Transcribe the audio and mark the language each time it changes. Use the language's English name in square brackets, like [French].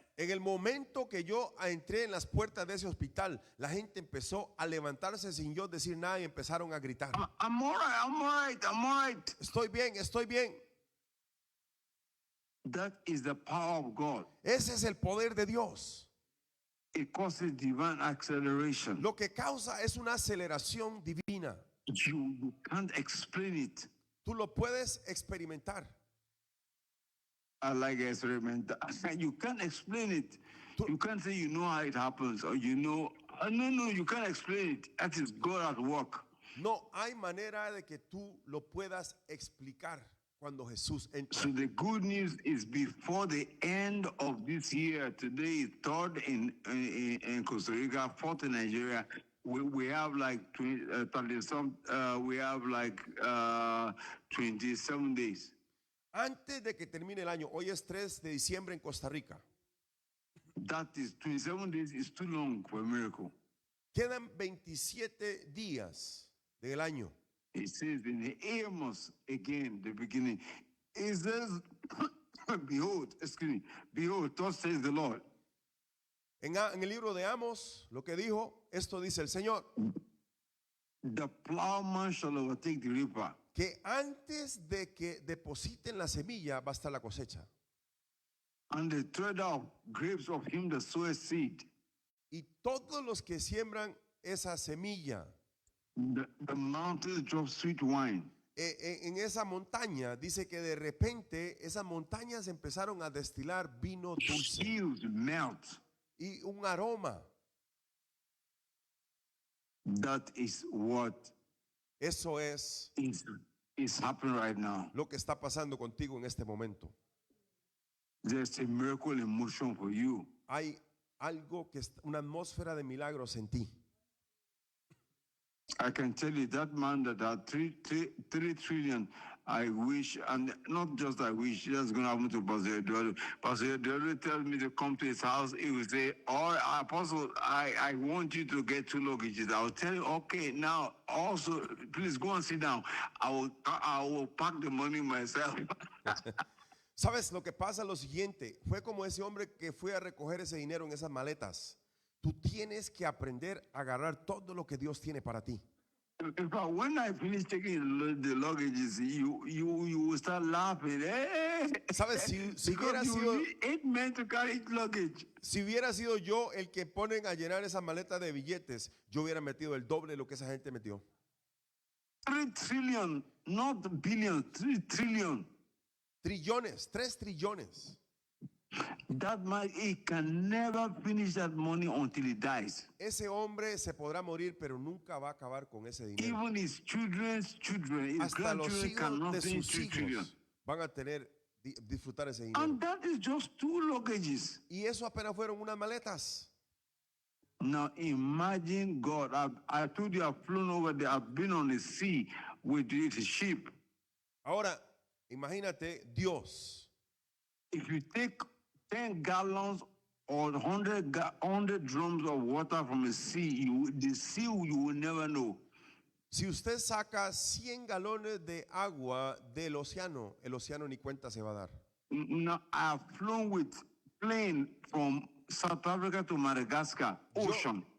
[Spanish] En el momento que yo entré en las puertas de ese hospital, la gente empezó a levantarse sin yo decir nada y empezaron a gritar. [English] I'm all right, I'm all right, I'm all right. [Spanish] Estoy bien, estoy bien. [English] That is the power of God. [Spanish] Ese es el poder de Dios. [English] It causes divine acceleration. [Spanish] Lo que causa es una aceleración divina. [English] You can't explain it. [Spanish] Tú lo puedes experimentar. [English] I like experiment. You can't explain it. You can't say you know how it happens or you know. No, you can't explain it. That is God at work. [Spanish] No hay manera de que tú lo puedas explicar cuando Jesús entra. [English] So the good news is before the end of this year, today is 3rd in Costa Rica, 4th in Nigeria. We have like 27 days. [Spanish] Antes de que termine el año, hoy es 3 de diciembre en Costa Rica. [English] That is 27 days is too long for a miracle. [Spanish] Quedan 27 días del año. [English] It says in Amos again, the beginning, it says, behold, thus says the Lord. [Spanish] En el libro de Amos, lo que dijo, esto dice el Señor. [English] The plowman shall overtake the reaper. [Spanish] Que antes de que depositen la semilla va a estar la cosecha. [English] And the treader of grapes of him that soweth seed. [Spanish] Y todos los que siembran esa semilla, [English] The mountains drop sweet wine. [Spanish] en esa montaña, dice que de repente esas montañas empezaron a destilar vino dulce [English] Hills melt. [Spanish] y un aroma. [English] That is what [Spanish] Eso es [English] is happening right now. [Spanish] lo que está pasando contigo en este momento. [English] There's a miracle in motion for you. [Spanish] Hay algo que es una atmósfera de milagros en ti. [English] I can tell you that man that had 3 trillion, I wish, and not just I wish, that's going to happen to Pastor Eduardo. Pastor Eduardo tells me to come to his house. He will say, "Oh, Apostle, I want you to get 2 luggages." I will tell you, okay, now also, please go and sit down. I will pack the money myself. [Spanish] ¿Sabes lo que pasa? Lo siguiente, fue como ese hombre que fue a recoger ese dinero en esas maletas. Tú tienes que aprender a agarrar todo lo que Dios tiene para ti. [English] In fact, when I finish taking the luggages, you will start laughing. Hey! [Spanish] ¿Sabes? Si hubiera [English] Because you [Spanish] sido, [English] need 8 men to carry each luggage. [Spanish] si hubiera sido yo el que ponen a llenar esas maletas de billetes, yo hubiera metido el doble de lo que esa gente metió. [English] 3 trillion, not billion, 3 trillion. [Spanish] Trillones, 3 trillones. [English] That man, he can never finish that money until he dies. [Spanish] Ese hombre se podrá morir, pero nunca va a acabar con ese dinero. [English] Even his children's children, his [Spanish] Hasta los [English] grandchildren [Spanish] hijos [English] cannot [Spanish] de [English] finish [Spanish] sus [English] 3 trillion. [Spanish] hijos van a tener disfrutar ese dinero. [English] And that is just 2 luggages. [Spanish] Y eso apenas fueron unas maletas. [English] Now imagine God. I told you I've flown over there. I've been on the sea with it sheep. [Spanish] Ahora, imagínate Dios. [English] If you take 10 gallons or 100 drums of water from the sea, the sea you will never know. [Spanish] Si usted saca 100 galones de agua del océano, el océano ni cuenta se va a dar. [English] Now, I've flown with plane from South Africa to Madagascar, ocean.